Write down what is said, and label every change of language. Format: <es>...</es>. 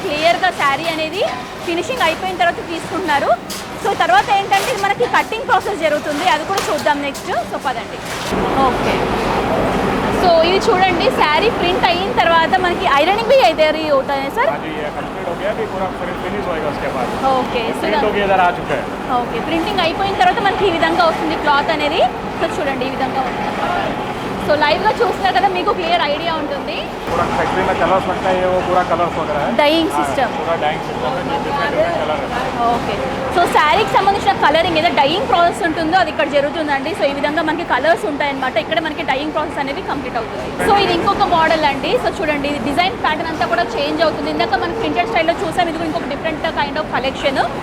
<te>క్లియర్గా శారీ అనేది ఫినిషింగ్ అయిపోయిన తర్వాత తీసుకుంటున్నారు। సో తర్వాత ఏంటంటే ఇది మనకి కటింగ్ ప్రాసెస్ జరుగుతుంది, అది కూడా చూద్దాం నెక్స్ట్। సో పదండి। ఓకే సో ఇది చూడండి శారీ ప్రింట్ అయిన తర్వాత మనకి ఐరనింగ్</te> <hi>भी इधर ही होता है सर? कंप्लीट हो गया, अभी पूरा फिनिश होएगा उसके बाद।</hi> <te>ఓకే సో</te> <hi>प्रिंट हो गया, इधर आ चुका है।</hi> <te>ఓకే ప్రింటింగ్ అయిపోయిన తర్వాత మనకి ఈ విధంగా వస్తుంది క్లాత్ అనేది। సో చూడండి ఈ విధంగా ఉంటుంది, సో లైవ్గా చూస్తున్నారు కదా మీకు క్లియర్ ఐడియా ఉంటుంది।</te> <hi>पूरा फैक्ट्री में कलर्स लगता है, ये वो पूरा कलर्स वगैरह है,</hi> <te>డైయింగ్ సిస్టమ్।</te> <hi>पूरा डाइंग सिस्टम है, डिफरेंट कलर है।</hi> <te>ఓకే సో శారీకి సంబంధించిన కలరింగ్ ఏదో డైయింగ్ ప్రాసెస్ ఉంటుందో అది ఇక్కడ జరుగుతుందండి। సో ఈ విధంగా మనకి కలర్స్ ఉంటాయన్నమాట, ఇక్కడ మనకి డైయింగ్ ప్రాసెస్ అనేది కంప్లీట్ అవుతుంది। సో ఇది ఇంకొక మోడల్ అండి, సో చూడండి ఇది డిజైన్ ప్యాటర్న్ అంతా కూడా చేంజ్ అవుతుంది। ఇందాక మనం ప్రింటెడ్ స్టైల్లో చూసాం, ఇది ఇంకొక డిఫరెంట్ కైండ్ ఆఫ్ కలెక్షన్।</te>